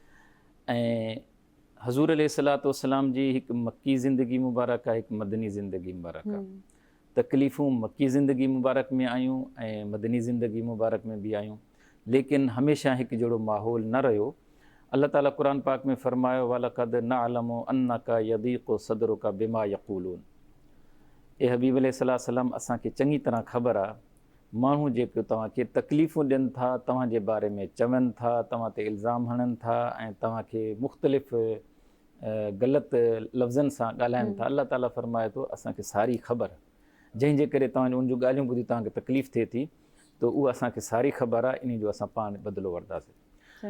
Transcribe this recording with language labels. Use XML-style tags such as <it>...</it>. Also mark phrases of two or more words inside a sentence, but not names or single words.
<sd>ऐं हज़ूर</sd> <ar>عليه الصلاة والسلام</ar> <sd>जी हिकु मक्की ज़िंदगी मुबारक आहे, हिकु मदनी ज़िंदगी मुबारक आहे। तकलीफ़ूं मक्की ज़िंदगी मुबारक में आयूं ऐं मदनी ज़िंदगी मुबारक में बि आयूं, लेकिन हमेशह हिकु जहिड़ो माहौल न रहियो। अल्लाह ताला क़ुरान पाक में फरमायो</sd> <ar>ولقد نعلم أنك يضيق صدرك بما يقولون.</ar> <sd>ए हबीब</sd> <ar>عليه الصلاة والسلام,</ar> <sd>असांखे चङी तरह ख़बर आहे माण्हू जेके तव्हांखे तकलीफ़ूं ॾियनि था, तव्हांजे बारे में चवनि था, तव्हां ते इल्ज़ाम हणनि था ऐं तव्हांखे मुख़्तलिफ़ ग़लति लफ़्ज़नि सां ॻाल्हाइनि था, अल्लाह ताला फरमाए थो असांखे सारी ख़बर, जंहिंजे करे तव्हां उन जूं ॻाल्हियूं ॿुधी तव्हांखे तकलीफ़ थिए थी, त उहा असांखे सारी ख़बर आहे, इन जो असां पाण बदिलो वठंदासीं।</sd>